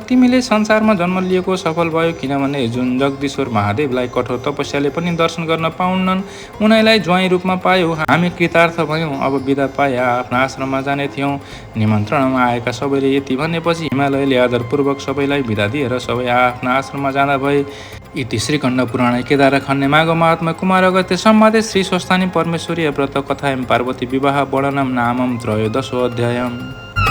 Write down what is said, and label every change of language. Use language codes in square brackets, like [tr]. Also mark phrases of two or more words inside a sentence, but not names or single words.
[ne] तिमीले संसारमा जन्म लिएको सफल भयो, किनभने जुन जगदीश्वर महादेवलाई कठोर तपस्याले पनि दर्शन गर्न पाउन्नन्, उनीलाई ज्वाइँ रूपमा पायौ। हामी कृतार्थ भयौँ, अब बिदा पाए आफ्ना आश्रममा जाने थियौँ। निमन्त्रणामा आएका सबैले यति भनेपछि हिमालयले आदरपूर्वक सबैलाई बिदा दिएर सबै आफ्ना आश्रममा जाँदा भए। [sa] इति श्रीखण्ड पुराणे केदारखण्डे माघ महात्म्य कुमार अगस्त्य संवादे श्री स्वस्थानी परमेश्वरीय व्रत कथायां पार्वती विवाह वर्णनम नामं 13 अध्यायम्।